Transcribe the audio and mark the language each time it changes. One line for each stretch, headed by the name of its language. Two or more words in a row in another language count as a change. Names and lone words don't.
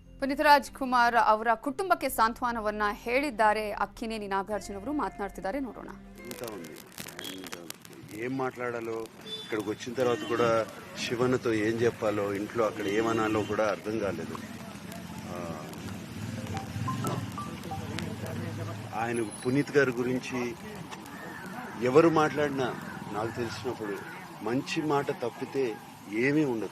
Kannada: ಪುನೀತ್ ರಾಜ್ಕುಮಾರ್ ಅವರ ಕುಟುಂಬಕ್ಕೆ ಸಾಂತ್ವನವನ್ನ ಹೇಳಿದ್ದಾರೆ ಅಕ್ಕಿನೇನಿ ನಾಗಾರ್ಜುನ ಅವರು.
Telugu: మాట్లాడుతున్నారు ನೋಡೋಣ. ఏం మాట్లాడాలో ఇక్కడికి వచ్చిన తర్వాత కూడా శివన్నతో ఏం చెప్పాలో ఇంట్లో అక్కడ ఏమనాలో కూడా అర్థం కాలేదు. ఆయన పునీత్ గారి గురించి ఎవరు మాట్లాడినా నాకు తెలిసినప్పుడు మంచి మాట తప్పితే ఏమీ ఉండదు.